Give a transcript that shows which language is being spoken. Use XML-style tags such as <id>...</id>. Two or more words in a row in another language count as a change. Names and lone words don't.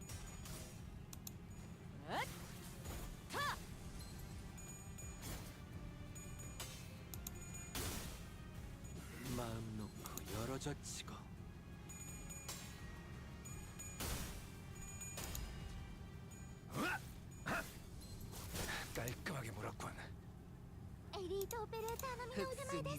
<ko>마음 놓고 열어젖히고. 깔끔하게 물었군.</ko> <ja>エリートオペレーターの身の腕前です。</ja>